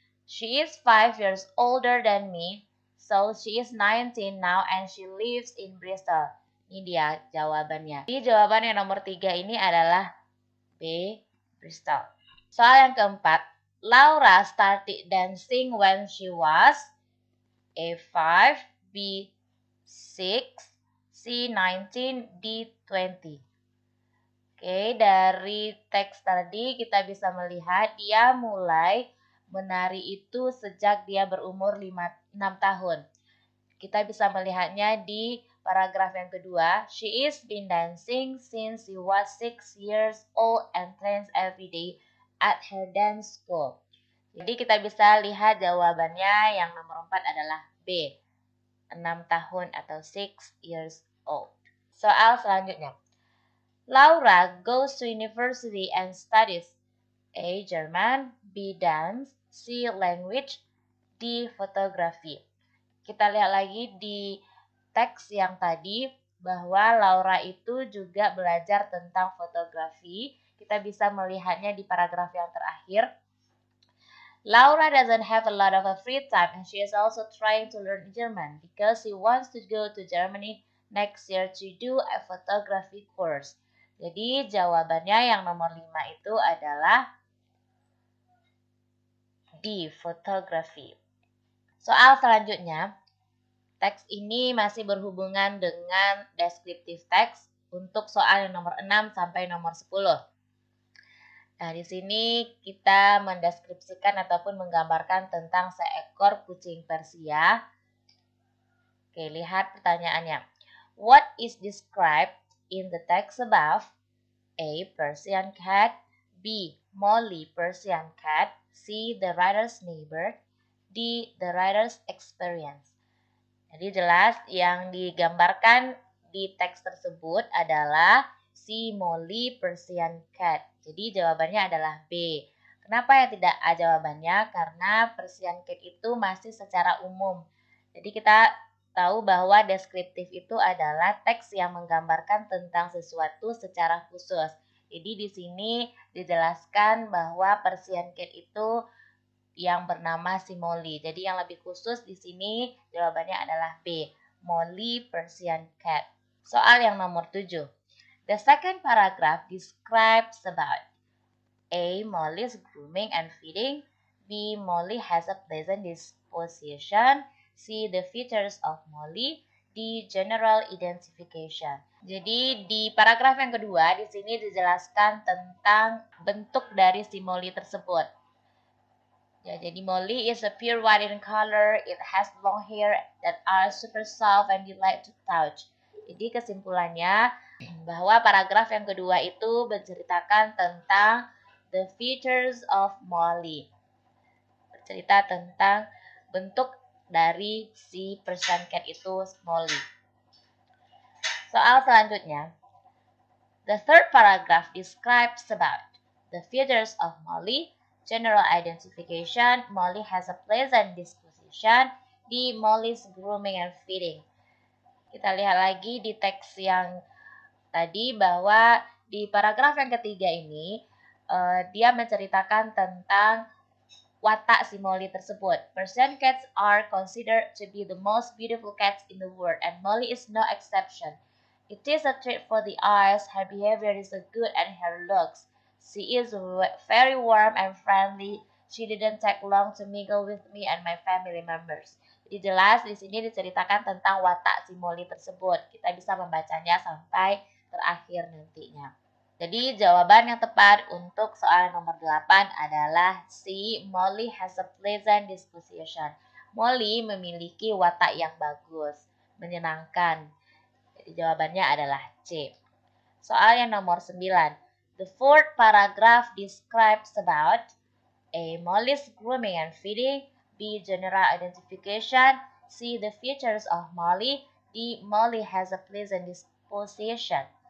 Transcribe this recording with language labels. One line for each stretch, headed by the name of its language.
English: She is 5 years older than me. So, she is 19 now and she lives in Bristol.
Indonesian: Ini dia jawabannya. Jadi jawaban yang nomor 3 ini adalah B. Bristol. Soal yang keempat.
English: Laura started dancing when she was A. 5, B. 6, C. 19, D. 20.
Indonesian: Oke, dari teks tadi kita bisa melihat dia mulai menari itu sejak dia berumur 6 tahun. Kita bisa melihatnya di paragraf yang kedua.
English: She is been dancing since she was 6 years old and trains every day at her dance school.
Indonesian: Jadi kita bisa lihat jawabannya yang nomor 4 adalah B. 6 tahun atau
English: 6 years old.
Indonesian: Soal selanjutnya.
English: Laura goes to university and studies A. German, B. Dance, C. Language, D. Photography.
Indonesian: Kita lihat lagi di teks yang tadi bahwa Laura itu juga belajar tentang fotografi. Kita bisa melihatnya di paragraf yang terakhir.
English: Laura doesn't have a lot of free time and she is also trying to learn German because she wants to go to Germany next year to do a photography course.
Indonesian: Jadi jawabannya yang nomor 5 itu adalah D. Photography. Soal selanjutnya, teks ini masih berhubungan dengan descriptive text untuk soal yang nomor 6 sampai nomor 10. Nah, di sini kita mendeskripsikan ataupun menggambarkan tentang seekor kucing Persia. Oke, lihat pertanyaannya.
English: What is described in the text above? A. Persian cat. B. Molly Persian cat. C. The writer's neighbor. D. The writer's experience.
Indonesian: Jadi jelas yang digambarkan di teks tersebut adalah see Molly Persian cat. Jadi jawabannya adalah B. Kenapa yang tidak A jawabannya? Karena Persian cat itu masih secara umum. Jadi kita tahu bahwa deskriptif itu adalah teks yang menggambarkan tentang sesuatu secara khusus. Jadi di sini dijelaskan bahwa Persian cat itu yang bernama si Molly. Jadi yang lebih khusus di sini jawabannya adalah B. Molly Persian cat. Soal yang nomor 7.
English: The second paragraph describes about A. Molly's grooming and feeding. B. Molly has a pleasant disposition. C. The features of Molly. D. General identification.
Indonesian: Jadi di paragraf yang kedua di sini dijelaskan tentang bentuk dari si Molly tersebut. Ya, jadi
English: Molly is a pure white in color. It has long hair that are super soft and you like to touch.
Indonesian: Jadi kesimpulannya bahwa paragraf yang kedua itu menceritakan tentang
English: the features of Molly.
Indonesian: Bercerita tentang bentuk dari si Persian cat itu, Molly. Soal selanjutnya.
English: The third paragraph describes about the features of Molly. General identification. Molly has a pleasant disposition. D. Molly's grooming and feeding.
Indonesian: Kita lihat lagi di teks yang tadi bahwa di paragraf yang ketiga ini dia menceritakan tentang watak si Molly tersebut.
English: Persian cats are considered to be the most beautiful cats in the world and Molly is no exception. It is a treat for the eyes, her behavior is good and her looks. She is very warm and friendly. She didn't take long to mingle with me and my family members.
Indonesian: Jadi jelas di sini diceritakan tentang watak si Molly tersebut. Kita bisa membacanya sampai terakhir nantinya. Jadi jawaban yang tepat untuk soal nomor 8 adalah C.
English: Molly has a pleasant disposition.
Indonesian: Molly memiliki watak yang bagus, menyenangkan. Jadi jawabannya adalah C. Soal yang nomor 9.
English: The fourth paragraph describes about A. Molly's grooming and feeding. B. General identification. C. The features of Molly. D. Molly has a pleasant disposition.